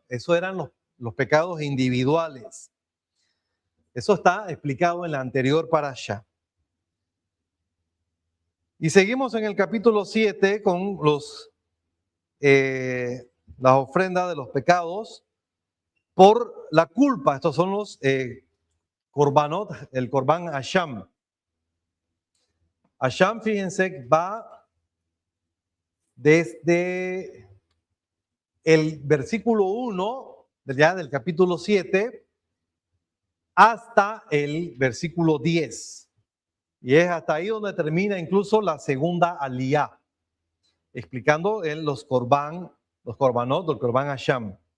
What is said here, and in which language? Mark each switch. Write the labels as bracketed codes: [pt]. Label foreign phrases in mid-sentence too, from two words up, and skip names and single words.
[es] Eso eran los pecados individuales. Eso está explicado en la anterior parashá. Y seguimos en el capítulo 7 con las ofrendas de los pecados por la culpa. Estos son los korbanot, el korban Asham. Asham, fíjense, va desde el versículo 1, ya del capítulo 7, hasta el versículo 10. Y es hasta ahí donde termina incluso la segunda aliyá, explicando los korbanot, el korban Asham.